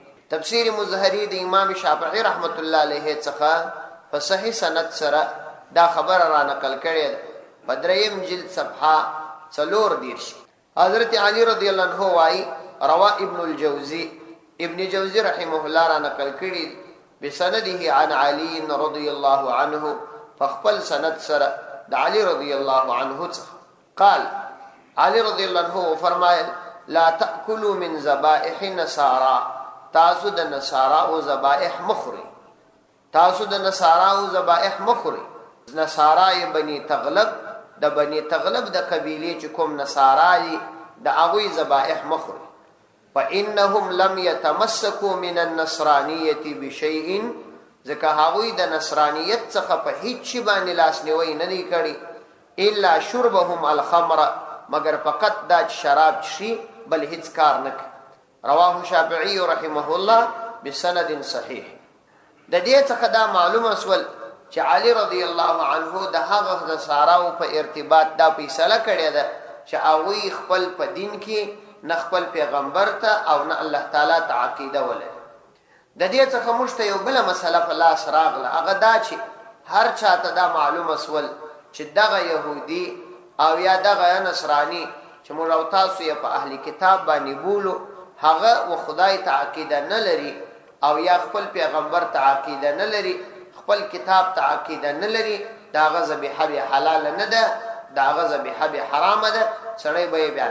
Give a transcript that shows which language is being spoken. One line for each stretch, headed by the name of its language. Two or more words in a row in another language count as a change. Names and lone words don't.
Pashto: تفسیر مظهری د امام شافعی
Arabic: رحمت الله علیه
Pashto: څخه په صحیح سند سره دا خبر را نقل کړي ده په 3 جلد صفحه 4 حضرت علی
Arabic: رضی الله عنه
Pashto: وايي روا ابن الجوزی
Arabic: رحمه الله
Pashto: را نقل کړي
Arabic: بسنده عن علي رضی الله عنه
Pashto: فخپل سند سره د علی
Arabic: رضی الله عنه
Pashto: څخه
Arabic: قال علی رضی الله عنه
Pashto: فرمایل
Arabic: لا تاكلوا من ذبائح النصارى،
Pashto: تاسو د نصارا او ذبائح مخوري، تاسو د نصارا او ذبائح مخوري. نصارا بني تغلب د بني تغلب د قبيله چې کوم نصارا دي د هغوی ذبائح مخوري.
Arabic: فانهم لم يتمسكوا من النصرانيه بشيء،
Pashto: ځکه هغوی د نصرانیت څخه په هیڅ شي باندې لاس نیوی نه دی کړی
Arabic: الا شربهم الخمر،
Pashto: مگر فقط دا شراب شي بل هیڅ کار نه کوي.
Arabic: رواه شافعی رحمه الله بسند صحیح.
Pashto: د دې څخه دا معلومه سول چې علی
Arabic: رضی الله عنه
Pashto: د هغه نصاراو په ارتباط دا فیصله کړې ده چې هغوی خپل په دین کې نه خپل پیغمبر ته او نه الله تعالی ته عقیده ولري. د دې څخه موږ ته یو بل مسله په لاس راغله، هغه دا چې هر چاته دا معلومه سول چې دغه يهودي او یا دغه نصراني چې موږ او تاسو یې په اهلی کتاب باندې بولو هغه و خدای ته عقیده نه لري او یا خپل پیغمبر ته عقیده نه لري، خپل کتاب ته عقیده نه لري، داغه ذبیحه به حلال نه ده، داغه ذبیحه به حرام ده، سړی به بیان.